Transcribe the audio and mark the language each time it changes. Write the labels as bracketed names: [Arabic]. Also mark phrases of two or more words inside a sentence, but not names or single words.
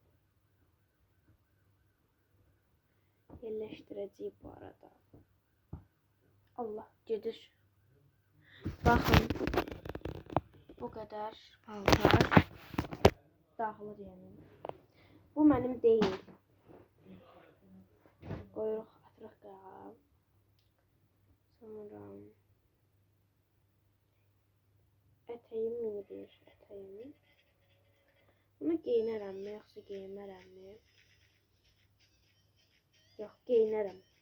[Turkish] Yerleştireceğiz bu arada. [Azerbaijani] Allah gedir. [Turkish] Bakın bu kadar paltar dağılır yani. Bu benim değil. [Azerbaijani] Qoyuruq atırıq qağa. Sonra ətəyim mini bir ətəyim. Bunu giyinərəmmi, yoxsa giyinmərəmmi? Yox, giyinərəm.